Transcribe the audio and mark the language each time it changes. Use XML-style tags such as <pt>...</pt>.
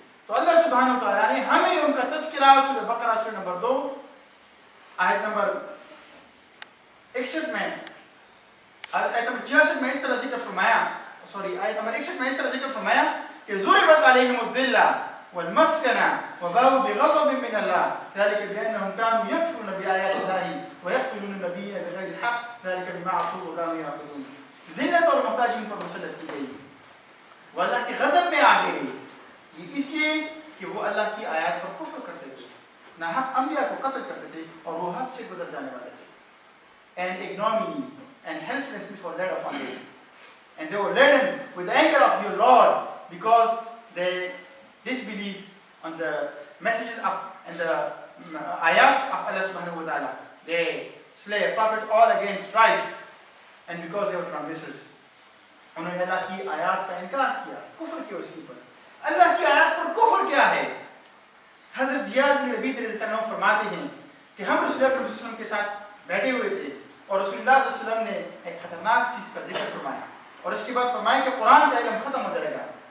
<ur>تو اللہ سبحانہ تعالیٰ نے ہمیں ان کا تذکرہ سورہ بقرہ سورہ نمبر 2 آیت نمبر 61 میں آیت نمبر 66 میں اس طرح ذکر فرمایا، آیت نمبر 61 میں اس طرح ذکر فرمایا کہ</ur> <ar>ضربت علیہم الذلہ والمسکنہ وباؤوا بغضب من اللہ ذلك بأنهم كانوا يكفرون بآیات اللہ ويقتلون النبیین بغیر الحق ذلك بما عصوا وكانوا يعتدون.</ar> <ur>ذلت اور محتاجی ان پر مسلط کی گئی، وہ اللہ کے غضب میں آ گئی. یہ اس لیے کہ وہ اللہ کی آیات پر کفر کرتے تھے، نہ حق انبیاء کو قتل کرتے تھے اور وہ حد سے گزر جانے والے تھے.</ur> <en>And ignominy and helplessness were laid upon them. And they were laden with the anger of their Lord because they disbelieved on the messages of and the ayat of Allah subhanahu wa ta'ala. They slay a prophet all against right and because they were transgressors.</en> <ur>انہوں نے اللہ کی آیات کا انکار کیا، کفر کیا اس کے اوپر. اللہ کی آیات پر کفر کیا ہے؟ حضرت زیاد بن لبید رضی اللہ عنہ فرماتے ہیں کہ ہم رسول اللہ صلی اللہ علیہ وسلم کے ساتھ بیٹھے ہوئے تھے اور رسول اللہ صلی اللہ علیہ وسلم نے ایک خطرناک چیز کا ذکر فرمایا اور اس کے بعد فرمایا کہ قرآن کا علم ختم ہو جائے گا.</ur>